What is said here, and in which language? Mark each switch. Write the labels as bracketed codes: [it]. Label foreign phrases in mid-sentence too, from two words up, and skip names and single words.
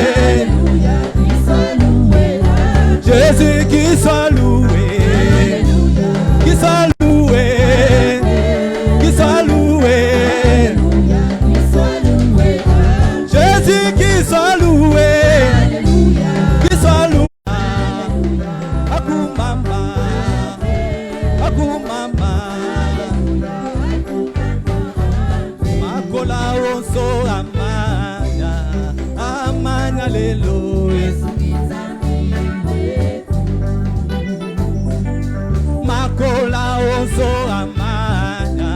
[fr] Jésus qui soit loué. Qui soit loué. Qui soit loué. Jésus qui soit loué. Qui soit loué. [ln] Akumama. Akumama. Makola oso amanya. Amanya lelo. Makola oso amanya.